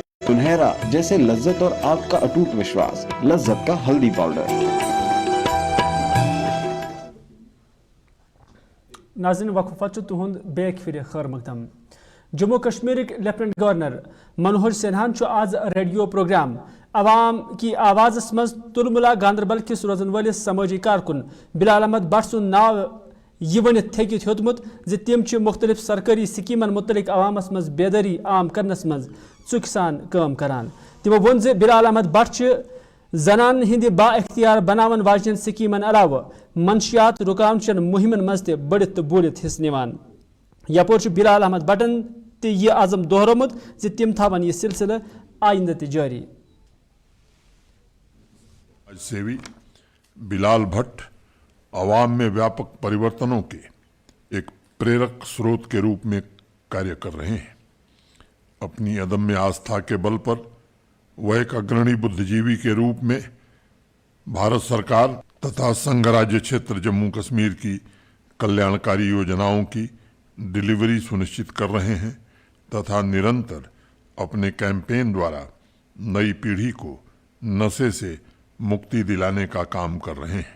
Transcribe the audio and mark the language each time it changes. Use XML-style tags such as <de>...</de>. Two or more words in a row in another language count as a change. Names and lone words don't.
<hi>सुनहरा जैसे लज्जत और आपका अटूट विश्वास, लज्जत का हल्दी पाउडर।</hi> <ks>नाज़रीन वक्फ तुहद बैक फिर खैर मकदम। जम्मू कश्मीर लेफ्टिनेंट गवर्नर मनोहर सिन्हान आज</ks> <en>radio program</en> <ks>अवाम की आवाज़ मज तुलमुला गांदरबल किस रोजन वलिस समाजी कारकुन बिलाल अहमद भट्ट सुंद नाव यह वनित थकित होतमुत तम मुख्तलिफ सरकारी स्कीमन मुतलिक अवामस मज बेदारी आम करनस मज चुक सान काम करान। तमो वोन जे बिलाल अहमद भट्ट जनान हिंद बा इख्तियार बनावन वाजन स्कीमन अलावा मंशियात रुकावचन मुहिमन मज ते बढ़ित तो बोलित हिस्स निवान। यपोर बिलाल अहमद भट्टन یہ عزم دہرومت زِ تم تھاون یہ سلسلہ آئندہ تہ جاری.</ks> <hi>समाज सेवी बिलाल भट्ट आवाम में व्यापक परिवर्तनों के एक प्रेरक स्रोत के रूप में कार्य कर रहे हैं. अपनी अदम्य आस्था के बल पर वह एक अग्रणी बुद्धिजीवी के रूप में भारत सरकार तथा संघ राज्य क्षेत्र जम्मू कश्मीर की कल्याणकारी योजनाओं की डिलीवरी सुनिश्चित कर रहे हैं तथा निरंतर अपने कैंपेन द्वारा नई पीढ़ी को नशे से मुक्ति दिलाने का काम कर रहे हैं.</hi>